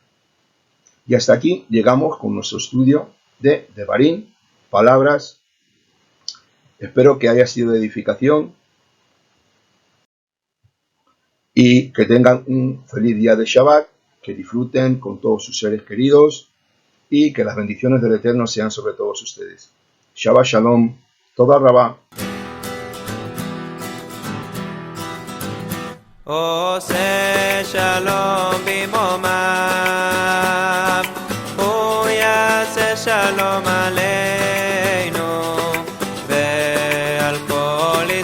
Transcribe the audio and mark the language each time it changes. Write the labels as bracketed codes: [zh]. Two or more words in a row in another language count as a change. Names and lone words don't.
[es] Y hasta aquí llegamos con nuestro estudio de Devarim, palabras. Espero que haya sido de edificación y que tengan un feliz día de Shabbat, que disfruten con todos sus seres queridos y que las bendiciones del Eterno sean sobre todos ustedes. [he] שבת שלום, תודה רבה. עושה שלום במרומיו, הוא יעשה שלום עלינו ועל כל